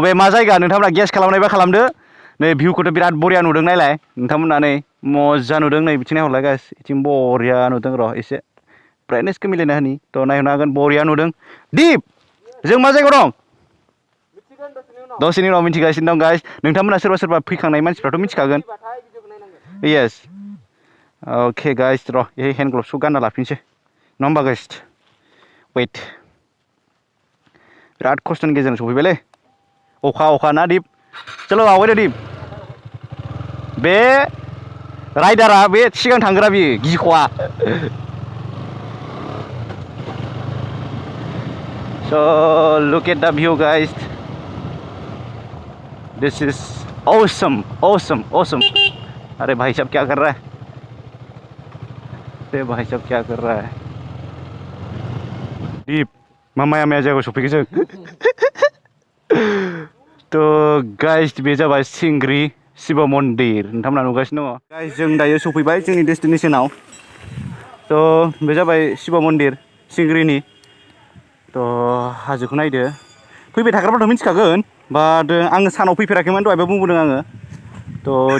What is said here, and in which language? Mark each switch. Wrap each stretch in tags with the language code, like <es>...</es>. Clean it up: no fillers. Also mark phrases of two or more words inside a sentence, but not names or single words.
<brx>बे मा जायगा नोंथांमोना गेस खालामनायबा खालामदो नै भिउखौथ' बिराद बरिया नुदों नायलाय नोंथांमोना नै मजा नुदों नै बिथिं नायहरलाय गाइस बिथिं बरिया नुदों र' एसे ब्राइटनेसखौ मिलायना होनि थ' नायहरनो हागोन बरिया नुदों दिप जों मा जायगायाव दं दसेनि उनाव मिन्थिगासिनो दं गाइस नोंथांमोना सोरबा सोरबा फैखांनाय मानसिफ्राथ' मिथिखागोन येस अके गाइस र' बे</brx> <en>hand glovesखौ</en> <brx>गानना लाफिनसै नङा होमबा गाइस वेट बिराद खस्थ'नि गेजेरजों सफैबायलै अखा ना दिप चलो आवगायदो दिप बे राइडारा बे सिगां थांग्रा बियो गिख'आ</brx> <en>so look at the view guys this is awesome</en> <hi>अरे भाई साहब क्या कर रहा है</hi> <brx>दीप मामाया माया जायगायाव सफैखो जों थ' गाइस बे जाबाय सिंग्रि शिव मन्दिर नोंथांमोना नुगासिनो दङ गाइस जों दायो सफैबाय जोंनि डेस्टिनेसनाव थ' बे जाबाय शिव मन्दिर सिंग्रिनि थ' हाजोखौ नायदो फैबाय थाग्राफ्राथ' मिथिखागोन बाट आङो सानाव फैफेराखैमोन दहायबो बुंबोदों आङो थ'</brx>